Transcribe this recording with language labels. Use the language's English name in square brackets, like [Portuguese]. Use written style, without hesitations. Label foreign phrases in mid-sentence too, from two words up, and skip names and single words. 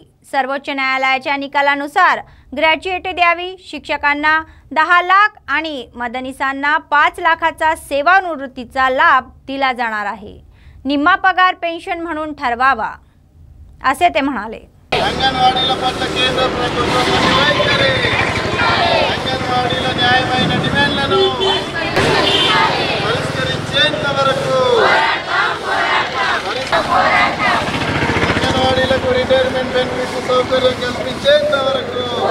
[Marathi] सर्वोच्च न्यायालयाच्या निकालानुसार ग्रॅज्युएटी द्यावी। शिक्षकांना 10 लाख आणि मदनीसांना 5 लाखाचा सेवानिवृत्तीचा लाभ दिला जाणार आहे। निम्मा पगार पेन्शन म्हणून ठरवावा असे ते म्हणाले। [Telugu] अंगणवाडीला पत्र केंद्र ప్రభుత్వం వైఖరి అంగన్వాడీల న్యాయమైన డిమాండ్లను పరిష్కరించేంత వరకు అంగన్వాడీలకు [English] retirement benefits [Telugu] సౌకర్యం కల్పించేంత వరకు